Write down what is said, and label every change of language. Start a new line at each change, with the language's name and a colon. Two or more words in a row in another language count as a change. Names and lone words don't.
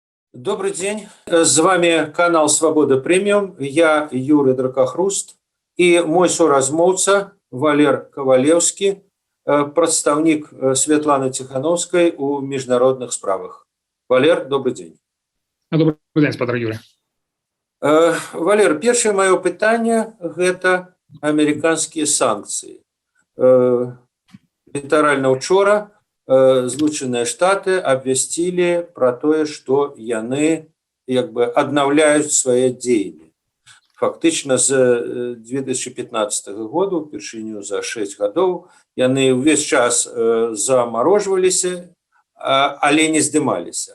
Russian: Добрый день. С вами канал «Свобода Премиум». Я Юрий Дракохруст и мой соразмоўца Валер Ковалевский, представник Светланы Тихановской
Belarusian: у международных справах.
Russian: Валер, добрый день. Добрый день, спадар Юрий. Валер, первое мое питание – это американские санкции.
Belarusian: Літаральна учора Злучаныя Штаты абвясцілі пра тое, што яны аднаўляюць свае дзеянні. Фактычна з 2015 году, упершыню за 6 гадоў, яны ўвесь час замарожваліся, але не здымаліся.